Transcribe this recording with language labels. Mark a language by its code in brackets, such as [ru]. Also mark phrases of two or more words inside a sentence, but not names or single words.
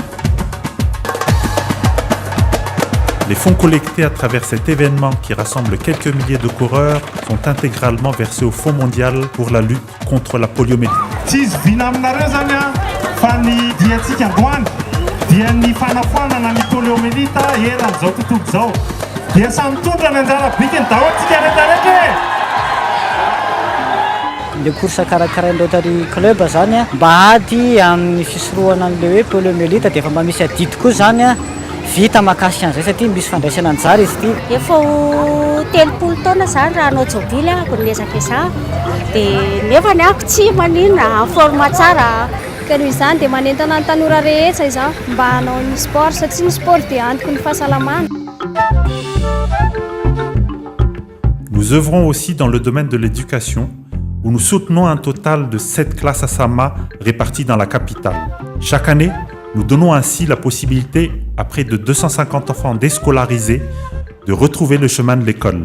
[fr] Les fonds collectés à travers cet événement qui rassemble quelques milliers de coureurs sont intégralement versés au Fonds mondial pour la lutte contre la poliomyélite. Le course [mg] karakarain'ny Rotary Club zany mba ady amin'ny fisorohana an'le hoe poliomyélite dia efa mba misy adidy koa zany vita makasika an'izay satria misy fandraisana anjara izy ity. Efa 3 taona zany raha anao jobily ako niezaka izaho dia nefa ny ako tsy maninona forme tsara. Ka noho izany dia manentana ny tanora rehetra izaho mba hanao ny sport satria ny sport dia antoky ny fahasalamana. [fr] Nous œuvrons aussi dans le domaine de l'éducation où nous soutenons un total de 7 classes ASAMA réparties dans la capitale. Chaque année, nous donnons ainsi la possibilité à près de 250 enfants déscolarisés de retrouver le chemin de l'école.